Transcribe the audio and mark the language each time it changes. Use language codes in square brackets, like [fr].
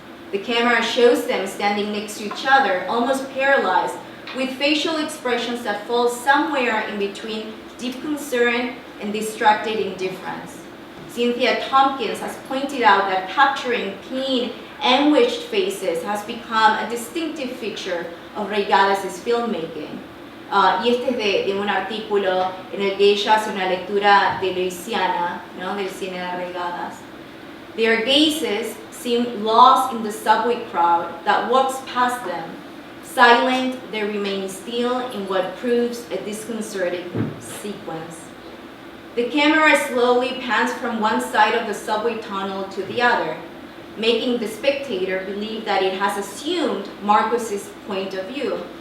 [en] The camera shows them standing next to each other, almost paralyzed, with facial expressions that fall somewhere in between deep concern and distracted indifference. Cynthia Tompkins has pointed out that capturing pain, anguished faces has become a distinctive feature of Reygadas' filmmaking. [es] Y este es de un artículo en el que ella hace una lectura de Louisiana, ¿no? Del cine de Reygadas. [en] Their gazes seem lost in the subway crowd that walks past them. Silent, they remain still in what proves a disconcerting sequence. The camera slowly pans from one side of the subway tunnel to the other, making the spectator believe that it has assumed Marcos's point of view.